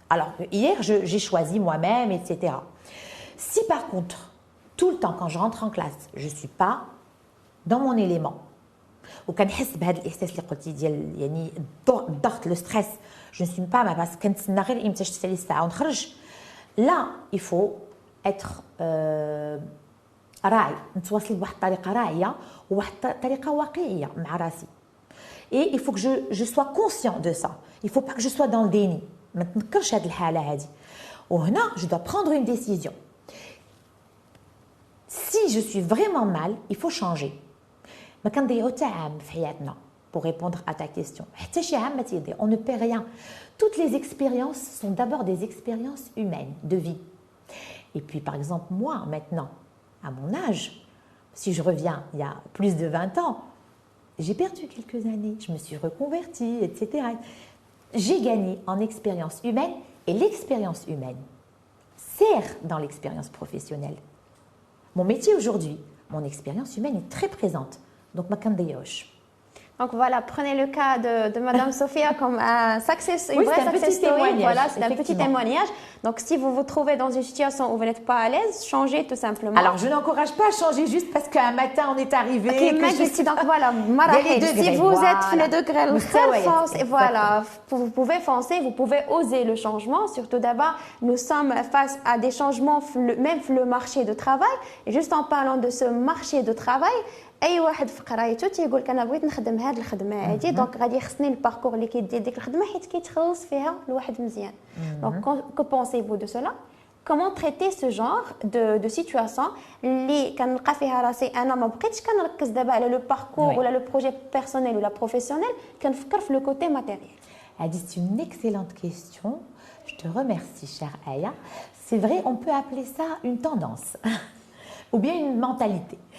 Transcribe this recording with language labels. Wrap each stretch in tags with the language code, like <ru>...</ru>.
<fr>Alors, hier, j'ai choisi moi-même, etc. Si par contre, tout le temps, quand je rentre en classe, je ne suis pas dans mon élément, ou quand je le stress, je ne suis pas à ma place, là, il faut être</fr> <ar>راعي نتواصل بواحد الطريقه راعيه وواحد الطريقه واقعيه مع راسي.</ar> <fr>Et il faut que je sois conscient de ça. Il ne faut pas que je sois dans le déni.</fr> <ar>ما تنكرش هذه الحاله هذه. وهنا</ar> <fr>je dois prendre une décision. Si je suis vraiment mal, il faut changer.</fr> <ar>ما كنضيعوا حتى عام في حياتنا</ar> <fr>pour répondre à ta question.</fr> <ar>حتى شي عام ما تيضيع.</ar> <fr>On ne perd rien. Toutes les expériences sont d'abord des expériences humaines de vie. Et puis par exemple moi maintenant à mon âge, si je reviens il y a plus de 20 ans, j'ai perdu quelques années, je me suis reconvertie, etc. J'ai gagné en expérience humaine et l'expérience humaine sert dans l'expérience professionnelle. Mon métier aujourd'hui, mon expérience humaine est très présente. Donc, ma candidature. Donc voilà, prenez le cas de Madame Sophia comme un success, une vraie success story. Voilà, c'est un petit témoignage. Donc si vous vous trouvez dans une situation où vous n'êtes pas à l'aise, changez tout simplement. Alors je n'encourage pas à changer juste parce qu'un matin on est arrivé. Donc voilà, si vous êtes les degrés, voilà, vous pouvez foncer, vous pouvez oser le changement. Surtout d'abord, nous sommes face à des changements, même le marché de travail. Et juste en parlant de ce marché de travail,</fr> <ar>اي واحد في قرايته تيقول لك انا بغيت نخدم هذه الخدمه هذه دونك غادي يخصني الباركور اللي كيدير ديك الخدمه حيت كيتخلص فيها الواحد مزيان دونك كو بونسيفو دو سولا</ar> <fr>comment traiter ce genre de situation</fr> <ar>اللي كنلقى فيها راسي انا ما بقيتش كنركز دابا على لو باركور ولا لو بروجي بيرسونيل ولا بروفيسيونيل كنفكر في لو كوتي ماتيريال.</ar> <fr>C'est une excellente question. Je te remercie, chère Aya. C'est vrai, on peut appeler ça une tendance ou bien une mentalité.</fr>